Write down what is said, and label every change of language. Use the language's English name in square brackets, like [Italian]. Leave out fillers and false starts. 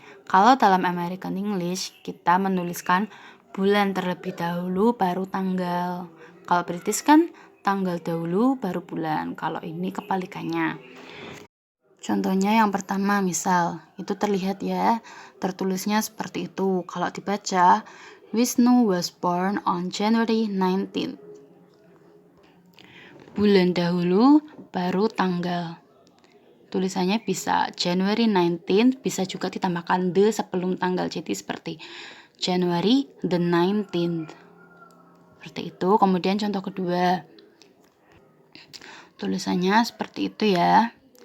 [Indonesian] Kalau dalam American English kita menuliskan bulan terlebih dahulu baru tanggal. Kalau British kan tanggal dahulu baru bulan. Kalau ini kebalikannya. Contohnya yang pertama, misal itu terlihat ya, tertulisnya seperti itu. Kalau dibaca, [English] Wisnu was born on January 19th. [Indonesian] Bulan dahulu baru tanggal. Tulisannya bisa January 19th, bisa juga ditambahkan the sebelum tanggal. Jadi seperti January the 19th. Seperti itu. Kemudian contoh kedua. Tulisannya seperti itu ya.